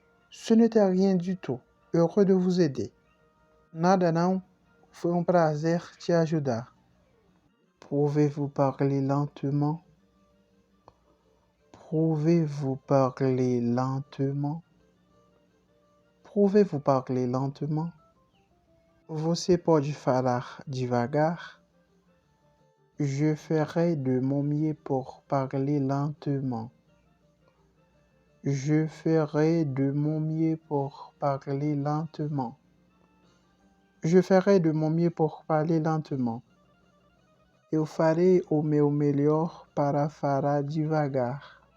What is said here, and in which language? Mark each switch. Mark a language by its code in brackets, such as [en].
[fr] Ce n'était rien du tout. Heureux de vous aider. [pt] Nada não. Foi prazer te ajudar. [fr] Pouvez-vous parler lentement? Pouvez-vous parler lentement? Pouvez-vous parler lentement? [pt] Você pode falar devagar? [fr] Je ferai de mon mieux pour parler lentement. Je ferai de mon mieux pour parler lentement. Je ferai de mon mieux pour parler lentement. [pt] Eu farei o meu melhor para falar devagar.